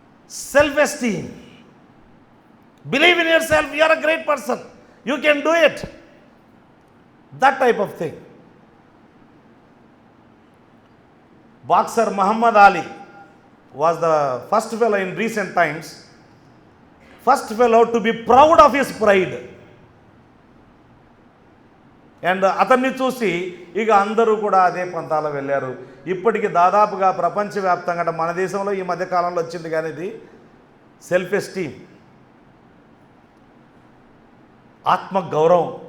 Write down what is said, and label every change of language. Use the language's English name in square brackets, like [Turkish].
[English] Self esteem, believe in yourself, you are a great person, you can do it, that type of thing. Boxer Muhammad Ali was the first fellow in recent times, first fellow to be proud of his pride. [Telugu] And అతన్ని చూసి ఇక అందరూ కూడా అదే పంతాలో వెళ్ళారు. ఇప్పటికి దాదాపుగా ప్రపంచవ్యాప్తంగా, అంటే మన దేశంలో ఈ మధ్యకాలంలో వచ్చింది కానీ ఇది సెల్ఫ్ ఎస్టీమ్, ఆత్మగౌరవం.